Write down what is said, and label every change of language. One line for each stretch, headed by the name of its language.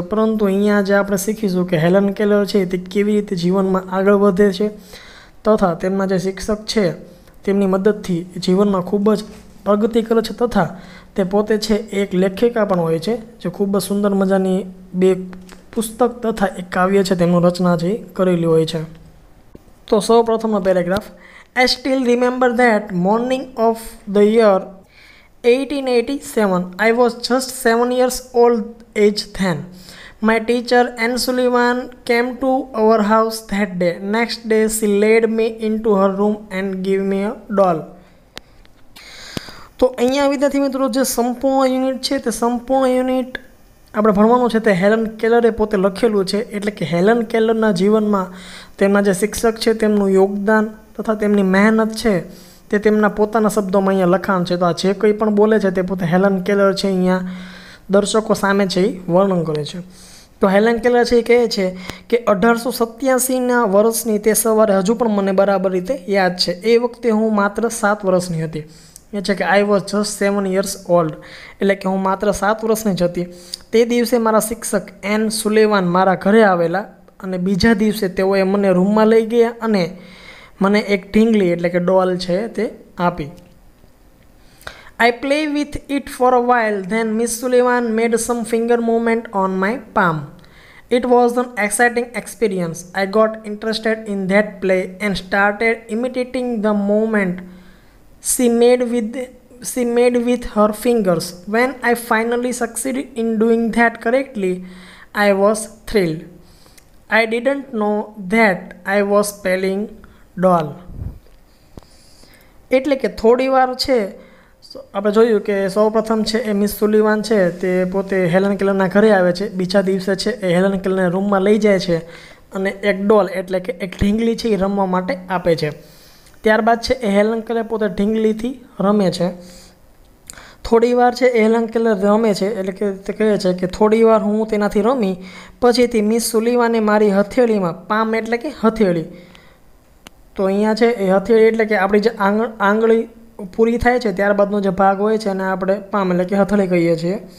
Gujarati: પરંતુ અહીંયા જે આપણે શીખીશું કે હેલન કેલર છે તે કેવી રીતે જીવનમાં આગળ વધે છે તથા તેમના જે શિક્ષક છે તેમની મદદથી જીવનમાં ખૂબ જ પ્રગતિ કરે છે તથા તે પોતે છે એક લેખિકા પણ હોય છે જે ખૂબ જ સુંદર મજાની બે પુસ્તક તથા એક કાવ્ય છે તેમનું રચના છે કરેલી હોય છે. તો સૌ પ્રથમનો paragraph.
English: I still remember that morning of the year 1887. I was just 7 years old age then. My teacher Anne Sullivan came to our house that day. Next day she led me into her room and gave me a doll.
Gujarati: તો અહીંયા વિદ્યાર્થી મિત્રો જે સંપૂર્ણ unit છે તે સંપૂર્ણ unit આપણે ભણવાનું છે તે હેલન કેલરે પોતે લખેલું છે. એટલે કે હેલન કેલરના જીવનમાં તેમના જે શિક્ષક છે તેમનું યોગદાન તથા તેમની મહેનત છે તે તેમના પોતાના શબ્દોમાં અહીંયા લખાણ છે. તો આ જે કંઈ પણ બોલે છે તે પોતે હેલન કેલર છે અહીંયા દર્શકો સામે છે એ વર્ણન કરે છે. તો હેલન કેલર છે એ કહે છે કે 1887ના વર્ષની તે સવારે હજુ પણ મને બરાબર રીતે યાદ છે. એ વખતે હું માત્ર 7 વર્ષની હતી. એ છે કે
English: I was just 7 years old
Gujarati: એટલે કે હું માત્ર 7 વર્ષની જ હતી. તે દિવસે મારા શિક્ષક એન સુલેવાન મારા ઘરે આવેલા અને બીજા દિવસે તેઓએ મને રૂમમાં લઈ ગયા અને મને એક ઢીંગલી એટલે કે ડોલ છે તે આપી.
English: I play with it for a while, then Miss Sullivan made some finger movement on my palm. It was an exciting experience. I got interested in that play and started imitating the movement she made with her fingers. When I finally succeeded in doing that correctly, I was thrilled. I didn't know that I was playing doll.
Gujarati: એટલે કે થોડી વાર છે આપણે જોયું કે સૌપ્રથમ છે એ મિસ સુલિવાન છે તે પોતે હેલન કેલરના ઘરે આવે છે. બીજા દિવસે છે એ હેલન કેલરને રૂમમાં લઈ જાય છે અને એક ડોલ એટલે કે એક ઢીંગલી છે એ રમવા માટે આપે છે. ત્યારબાદ છે એ હેલન કેલર પોતે ઢીંગલીથી રમે છે. થોડી વાર છે એ હેલન કેલર રમે છે એટલે કે તે કહે છે કે થોડી વાર હું તેનાથી રમી પછીથી મિસ સુલિવાને મારી હથેળીમાં પામ એટલે કે હથેળી, તો અહીંયા છે એ હથેળી એટલે કે આપણી જે આંગળી પૂરી થાય છે ત્યારબાદનો જે ભાગ હોય છે એને આપણે પામ એટલે કે હથેળી કહીએ છીએ.